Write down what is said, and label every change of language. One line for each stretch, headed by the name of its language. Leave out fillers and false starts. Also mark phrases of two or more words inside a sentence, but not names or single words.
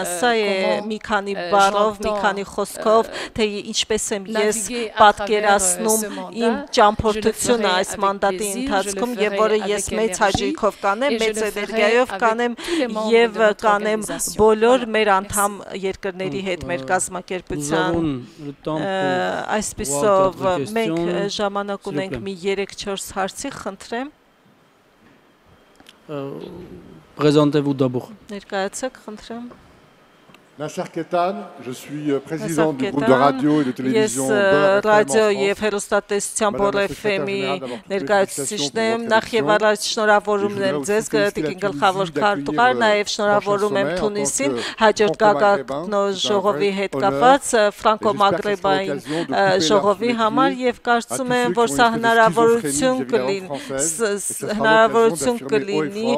Armenian: սա է մի քանի բառով, մի քանի խոսքով, թե ինչպես եմ ես պատկերացնում իմ ճամփորդությունը այս մանդատի ընթացքում եւ որը ես մեծ հաճույքով կանեմ, մեծ էներգիայով կանեմ եւ կանեմ բոլոր մեր անդամ երկրների հետ մեր կազմակերպության այսպիսով մենք ժամանակ ունենք մի 3-4 հարցի խնդրեմ
French: Présentez-vous d'abord.
Armenian: Ներկայացեք խնդրեմ
French: Nasser Ketan, je suis président du groupe de radio et de télévision
Armenian: Radio եւ հեռուստատեսության FM-ի ներկայացուցիչն եմ, նախ եւ առաջ շնորհավորում եմ ձեզ, Տիկին գլխավոր քարտուղար, նաեւ շնորհավորում եմ Թունիսին հաջորդ գագաթնոց ժողովի հետ կապված ֆրանկո-մագրեբային ժողովի համար եւ կարծում եմ, որ սա հնարավորություն կլինի